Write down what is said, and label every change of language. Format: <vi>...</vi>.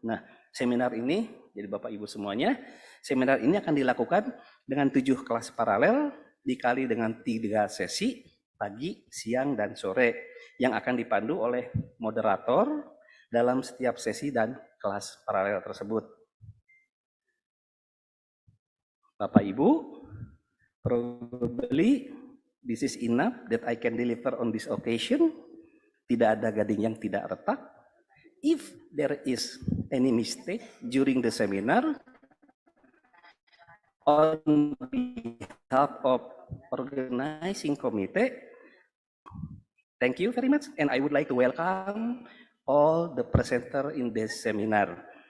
<id>Nah, seminar ini, jadi Bapak Ibu semuanya, seminar ini akan dilakukan dengan 7 kelas paralel dikali dengan 3 sesi, pagi, siang, dan sore, yang akan dipandu oleh moderator dalam setiap sesi dan kelas paralel tersebut. Bapak Ibu,</id> <en>probably this is enough that I can deliver on this occasion.</en> <id>Tidak ada gading yang tidak retak.</id> <en>If there is any mistake during the seminar, on behalf of organizing committee, thank you very much, and I would like to welcome all the presenter in this seminar.</en>